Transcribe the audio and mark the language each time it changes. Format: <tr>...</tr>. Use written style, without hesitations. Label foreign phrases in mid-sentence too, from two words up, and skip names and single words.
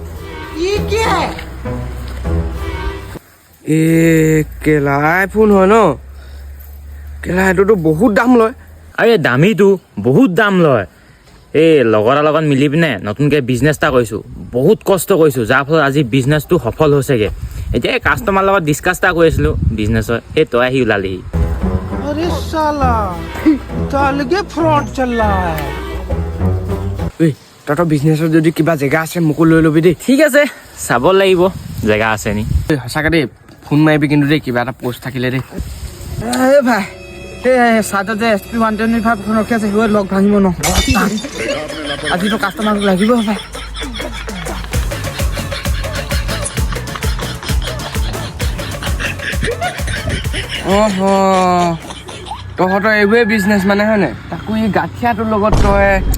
<as>কেলা আইফোন হয় ন কেলা এইটোতো বহুত দাম লয় আৰে দামীটো বহুত দাম লয় এই লগৰ এটাৰ লগত মিলি পিনে নতুনকৈ বিজনেছ এটা কৰিছোঁ বহুত কষ্ট কৰিছোঁ যাৰ ফলত আজি বিজনেছটো সফল হৈছেগৈ এতিয়া কাষ্টমাৰ লগত ডিছকাছ এটা কৰি আছিলোঁ বিজনেছৰ এই তই আহি ওলালিহি</as> <hi>अरे साला तो अलगे फ्रॉड चल रहा है</hi> <as>ঐ তহঁতৰ বিজনেছত যদি কিবা জেগা আছে মোকো লৈ ল'বি দেই ঠিক আছে চাব লাগিব জেগা আছে নি সঁচাকৈ দেই ফোন মাৰিবি কিন্তু দেই কিবা এটা পোষ্ট থাকিলে দেই</as> <hi>ए भाई</hi> <as>এই সাদা যে SP 125 খন ৰখি আছে হৈ লগ ভাঙিব ন আজিতো কাষ্টমাৰ লাগিব ভাই তহঁতৰ এইবোৰে বিজনেছ মানে হয়নে তাকো এই গাঠিয়াটোৰ লগত তই</as>